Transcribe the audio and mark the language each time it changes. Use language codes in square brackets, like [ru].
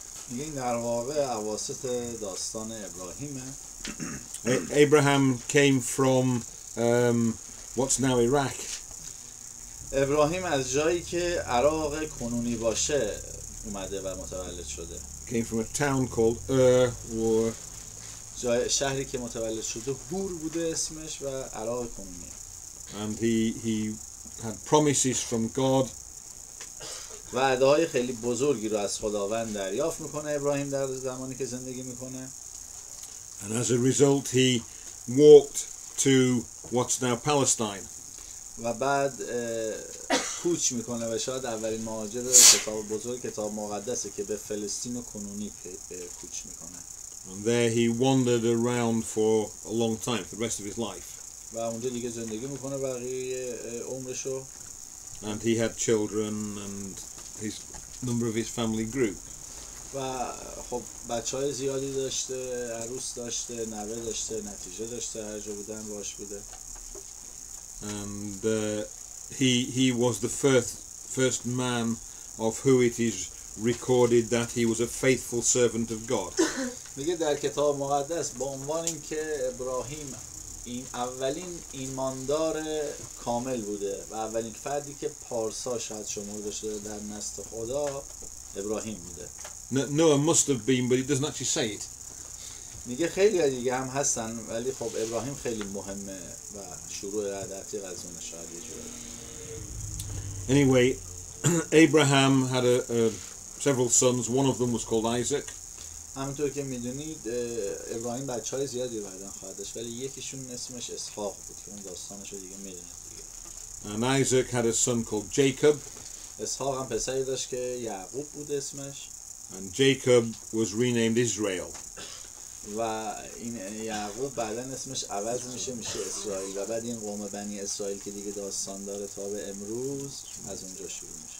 [fa] این در واقع اواسط داستان ابراهیمه. [en] Abraham came from what's now Iraq. [fa] ابراهیم از جایی که عراق کنونی باشه اومده و متولد شده. [en] Came from a town called or [fa] شهری که متولد شده هور بوده اسمش و عراق کنونی. [en] and he had promises from God. [fa] وعده‌های خیلی بزرگی رو از خداوند دریافت میکنه ابراهیم در زمانی که زندگی میکنه. [en] And as a result, he walked to what's now Palestine. [fa] و بعد کوچ میکنه و شاید اولین مهاجر کتاب بزرگ کتاب مقدسه که به فلسطین کنونی کوچ میکنه. [en] And there he wandered around for a long time, for the rest of his life. [fa] و اونجا دیگه زندگی میکنه بقیه عمرشو. [en] And he had children, and his number of his family grew. [fa] و خب بچهای زیادی داشته، عروس داشته، نوه داشته، نتیجه داشته، هر جا بودن باش بوده. [en] And he was the first man of who it is recorded that he was a faithful servant of God. [fa] میگه در کتاب مقدس با عنوان این که ابراهیم این اولین ایماندار کامل بوده و اولین فردی که پارسا شاید شمرده شده در نسل خدا ابراهیم بوده. [en] Noah must have been, but it doesn't actually say it. [fa] میگه خیلی دیگه هم هستن ولی خب ابراهیم خیلی مهمه و شروع دقیق از اون شاید یه جوری. [en] Anyway, Abraham had several sons. One of them was called Isaac. [fa] همونطور که میدونید ابراهیم بچهای زیادی بعداً خواهد داشت ولی یکیشون اسمش اسحاق بود که اون داستانش رو دیگه میدونید دیگه. [en] And Isaac had a son called Jacob. [fa] اسحاق هم پسری داشت که یعقوب بود اسمش. [en] And Jacob was renamed Israel. [fa] و این یعقوب بعداً اسمش عوض میشه اسرائیل و بعد این قوم بنی اسرائیل که دیگه داستان داره تا به امروز از اونجا شروع میشه.